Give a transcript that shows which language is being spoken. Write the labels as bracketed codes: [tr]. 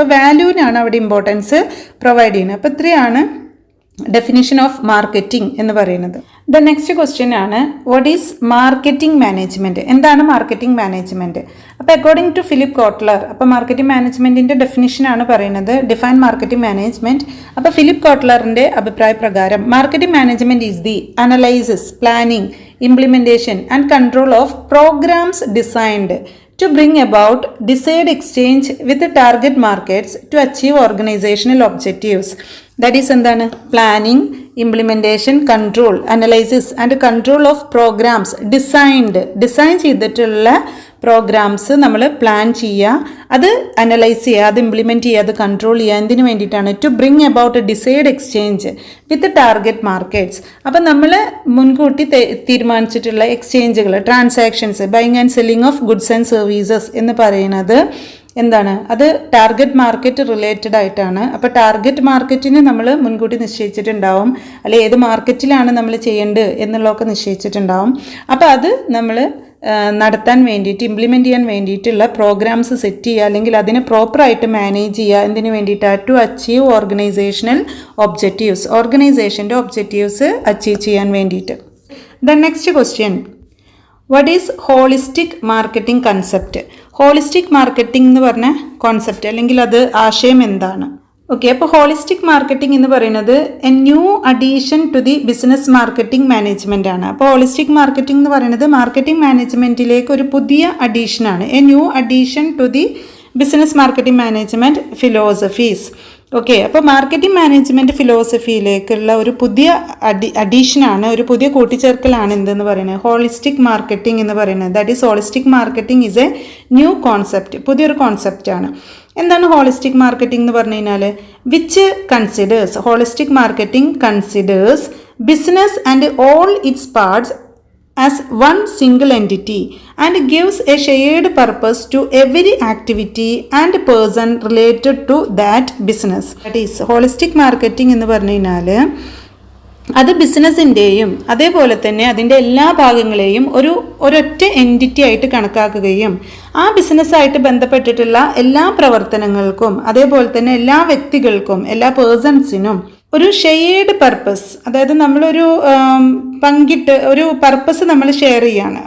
[ml] അപ്പോൾ വാല്യൂവിനാണ് അവിടെ importance provide ചെയ്യുന്നത്. അപ്പോൾ ഇത്രയാണ് ഡെഫിനിഷൻ ഓഫ് മാർക്കറ്റിംഗ് എന്ന് പറയുന്നത്. [en] the next question [ml] ആണ്, [en] What is marketing management? [ml] എന്താണ് മാർക്കറ്റിംഗ് മാനേജ്മെൻറ്റ്? അപ്പോൾ അക്കോർഡിംഗ് ടു ഫിലിപ്പ് കോട്ട്ലർ, അപ്പോൾ മാർക്കറ്റിംഗ് മാനേജ്മെൻറ്റിൻ്റെ ഡെഫിനിഷനാണ് പറയുന്നത്, [en] Define marketing management. [ml] അപ്പോൾ ഫിലിപ്പ് കോട്ട്ലറിൻ്റെ അഭിപ്രായ പ്രകാരം [en] Marketing management is the analysis, planning, implementation and control of programs designed to bring about desired exchange with the target markets to achieve organizational objectives. That is [ml] എന്താണ്? Planning, implementation, control, analysis and control of programmes design ചെയ്തിട്ടുള്ള programmes നമ്മൾ plan ചെയ്യുക, അത് analyse ചെയ്യുക, അത് implement ചെയ്യുക, അത് control ചെയ്യുക. എന്തിനു വേണ്ടിയിട്ടാണ്? [en] To bring about desired exchange with target markets. [ml] അപ്പം നമ്മൾ മുൻകൂട്ടി തീരുമാനിച്ചിട്ടുള്ള എക്സ്ചേഞ്ചുകൾ, transactions, buying and selling of goods and services എന്ന് പറയുന്നത് എന്താണ്? അത് ടാർഗറ്റ് മാർക്കറ്റ് റിലേറ്റഡ് ആയിട്ടാണ്. അപ്പോൾ ടാർഗറ്റ് മാർക്കറ്റിന് നമ്മൾ മുൻകൂട്ടി നിശ്ചയിച്ചിട്ടുണ്ടാവും, അല്ലെ ഏത് മാർക്കറ്റിലാണ് നമ്മൾ ചെയ്യേണ്ടത് എന്നുള്ളതൊക്കെ നിശ്ചയിച്ചിട്ടുണ്ടാവും. അപ്പോൾ അത് നമ്മൾ നടത്താൻ വേണ്ടിയിട്ട്, ഇംപ്ലിമെൻറ്റ് ചെയ്യാൻ വേണ്ടിയിട്ടുള്ള പ്രോഗ്രാംസ് സെറ്റ് ചെയ്യുക, അല്ലെങ്കിൽ അതിനെ പ്രോപ്പറായിട്ട് മാനേജ് ചെയ്യുക. എന്തിനു വേണ്ടിയിട്ടാണ്? [en] to achieve organizational objectives, [ml] ഓർഗനൈസേഷൻ്റെ objectives achieve ചെയ്യാൻ വേണ്ടിയിട്ട്. [en] The next question, what is holistic marketing concept? [ml] Holistic marketing എന്ന് പറഞ്ഞ കോൺസെപ്റ്റ് അല്ലെങ്കിൽ അത് ആശയം എന്താണ്? [en] okay, അപ്പോൾ holistic marketing [ml] എന്ന് പറയുന്നത് [en] A new addition to the business marketing management ആണ്. [ml] അപ്പോൾ ഹോളിസ്റ്റിക് മാർക്കറ്റിംഗ് എന്ന് പറയുന്നത് മാർക്കറ്റിംഗ് മാനേജ്മെൻറ്റിലേക്ക് ഒരു പുതിയ അഡീഷനാണ്. [en] A new addition to the business marketing management philosophies. [ml] Okay, അപ്പോൾ മാർക്കറ്റിംഗ് മാനേജ്മെൻറ്റ് ഫിലോസഫിയിലേക്കുള്ള ഒരു പുതിയ അഡീഷനാണ്, ഒരു പുതിയ കൂട്ടിച്ചേർക്കലാണ് എന്തെന്ന് പറയുന്നത് ഹോളിസ്റ്റിക് മാർക്കറ്റിംഗ് എന്ന് പറയുന്നത്. [en] that is holistic marketing is a new concept, [ml] പുതിയൊരു കോൺസെപ്റ്റാണ്. എന്താണ് ഹോളിസ്റ്റിക് മാർക്കറ്റിംഗ് എന്ന് പറഞ്ഞു കഴിഞ്ഞാൽ [en] Which considers, holistic marketing considers business and all its parts as one single entity and gives a shared purpose to every activity and person related to that business. That is holistic marketing [ml] എന്ന് പറഞ്ഞു കഴിഞ്ഞാൽ അത് ബിസിനസ്സിൻ്റെയും അതേപോലെ തന്നെ അതിൻ്റെ എല്ലാ ഭാഗങ്ങളെയും ഒരൊറ്റ entity ആയിട്ട് കണക്കാക്കുകയും ആ ബിസിനസ്സായിട്ട് ബന്ധപ്പെട്ടിട്ടുള്ള എല്ലാ പ്രവർത്തനങ്ങൾക്കും അതേപോലെ തന്നെ എല്ലാ വ്യക്തികൾക്കും എല്ലാ പേഴ്സൺസിനും ഒരു ഷെയർഡ് പർപ്പസ്, അതായത് നമ്മളൊരു പങ്കിട്ട് ഒരു പർപ്പസ് നമ്മൾ ഷെയർ ചെയ്യാണ്.